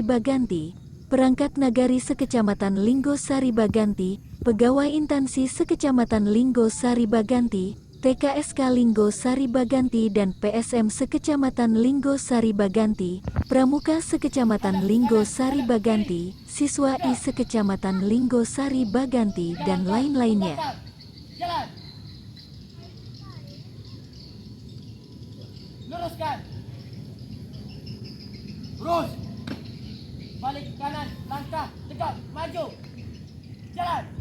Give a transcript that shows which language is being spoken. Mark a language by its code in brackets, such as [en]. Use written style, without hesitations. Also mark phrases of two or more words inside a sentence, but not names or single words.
[id] Baganti, Perangkat Nagari Sekecamatan Linggo Sari Baganti, Pegawai Intansi Sekecamatan Linggo Sari Baganti, TKSK Linggo Sari Baganti dan PSM Sekecamatan Linggo Sari Baganti, Pramuka Sekecamatan Linggo Sari Baganti, Siswa I Sekecamatan Linggo Sari Baganti dan lain-lainnya. Jalan. Luruskan. Lurus. Balik kanan, langkah, tegak, maju. Jalan.